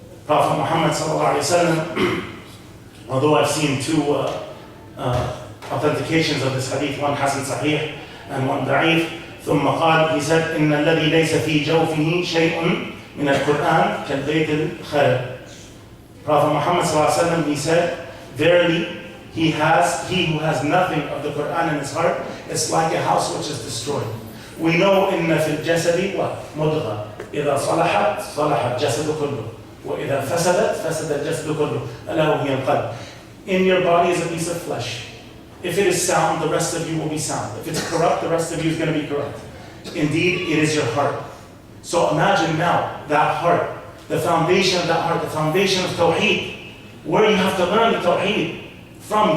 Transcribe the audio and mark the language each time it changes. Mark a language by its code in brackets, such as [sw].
[en] Prophet Muhammad sallallahu alaihi wasallam, although I've seen two authentications of this hadith, one Hasan Sahih and one Da'if, [ar] ثم قال, [en] he said, [ar] إن الذي ليس في جوفه شيء من القرآن كالبيت الخرب. [en] Prophet Muhammad sallallahu alaihi wasallam, he said, verily, he who has nothing of the Quran in his heart, it's like a house which is destroyed. We know [ar] إن في الجسد مضغة إذا صلحت صلح الجسد كله وإذا فسدت فسد الجسد كله ألا وهي القلب. [en] In your body is a piece of flesh. If it is sound, the rest of you will be sound. If it's corrupt, the rest of you is going to be corrupt. Indeed, it is your heart. So imagine now that heart, the foundation of that heart, the foundation of Tawheed, where you have to learn the Tawheed from.